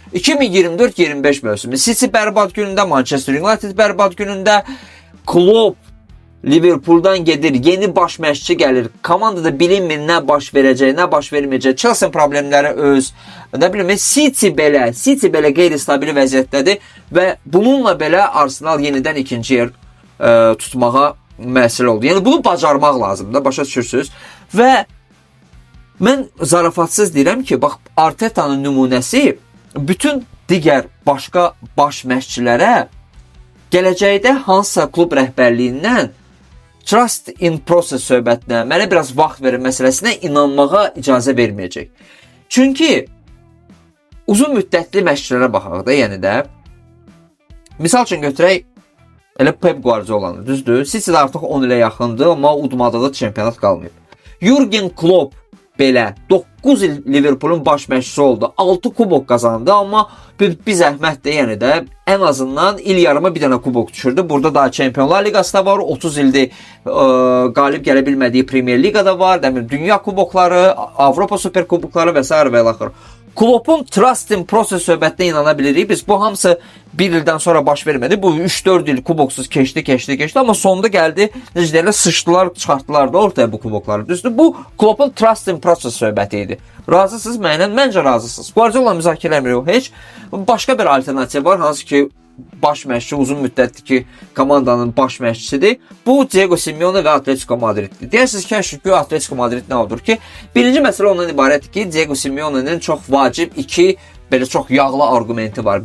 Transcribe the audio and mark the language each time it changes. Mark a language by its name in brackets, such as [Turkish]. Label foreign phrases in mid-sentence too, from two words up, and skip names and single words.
[Azerbaijani] 2024-25 mövsümü City bərbad günündə, Manchester United bərbad günündə, Klopp Liverpooldan gedir, yeni baş məşqçi gəlir, komandada bilinmir nə baş verəcək, nə baş verməyəcək, Chelsea problemləri City belə qeyri-stabil vəziyyətdədir və bununla belə Arsenal yenidən ikinci yer tutmağa məsələ oldu. Yəni bunu bacarmaq lazımdır, başa düşürsünüz və mən zarafatsız deyirəm ki, bax, Arteta'nın nümunəsi bütün digər başqa baş məşqçilərə gələcəkdə hansısa klub rəhbərliyindən [English] trust in process [Azerbaijani] söhbətinə, mənə biraz vaxt verin məsələsinə inanmağa icazə verməyəcək. Çünki uzun müddətli məşqçilərə baxaq da, yəni də misal üçün götürək elə Pep Guardiola'nı, düzdür? City artıq 10 ilə yaxındır, amma udmadığı çempionat qalmayıb. Jurgen Klopp belə 9 il Liverpoolun baş məşqçisi oldu. 6 kubok qazandı, amma bir zəhmətdir, yəni də ən azından il yarıma bir dənə kubok düşürdü. Burada daha Çempionlar Liqası da var, 30 ildir qalib gələ bilmədiyi Premier Liqada var, dünya kubokları, Avropa Super kubokları və s. və ilaxır. Kloppun [English] trust in process [Azerbaijani] söhbətinə inana bilirik. Biz bu hamısı bir ildən sonra baş vermədi. Bu 3-4 il kuboksuz keçdi. Amma sonunda gəldi, necə deyirlər, sıçdılar, çıxartdılar da ortaya bu kubokları. Düzdür? Bu Kloppun [English] trust in process [Azerbaijani] söhbəti idi. Razısınız mənlə? Məncə razısınız. Guardiola müzakirə eləmirik heç. Başqa bir alternativ var, hansı ki baş məşqçi uzun müddətdir ki, komandanın baş məşqçisidir. Bu Diego Simeone və Atletico Madriddir. Deyirsiniz ki, Atletico Madrid nə olur ki? Birinci məsələ ondan ibarətdir ki, Diego Simeone'nin çox vacib 2 belə çox yağlı argumenti var.